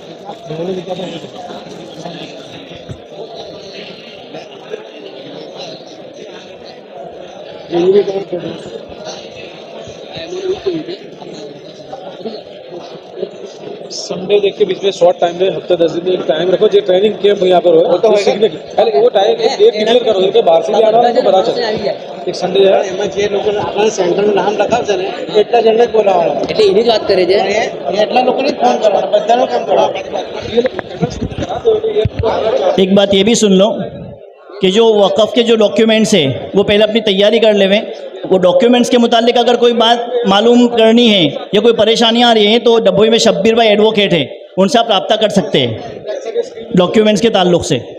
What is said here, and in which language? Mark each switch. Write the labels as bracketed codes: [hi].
[hi] Sunday देख के बीच में शॉर्ट टाइम में हफ्ते 10 दिन एक टाइम रखो जो ट्रेनिंग कैंप यहाँ पर हो तो सीखने की पहले वो टाइम एक डेट डिक्लेयर करो कि बाहर से भी आना है तो पता चले एक संडे है [gu] એમાં જે લોકો આપણા સેન્ટરનું નામ લખાવશે ને એટલા જણને જ બોલાવવાના એટલે એની જ વાત કરે છે એટલા લોકોને જ ફોન કરવાનો બધાનું કામ કરવાનું [hi] एक बात ये भी सुन लो कि जो वक़फ़ के जो डॉक्यूमेंट्स है वो पहले अपनी तैयारी कर लेवें। वो डॉक्यूमेंट्स के मुतालिक अगर कोई बात मालूम करनी है या कोई परेशानियाँ आ रही हैं तो डब्बोई में शब्बीर भाई एडवोकेट है, उनसे आप रब्ता कर सकते हैं डॉक्यूमेंट्स के ताल्लुक़ से।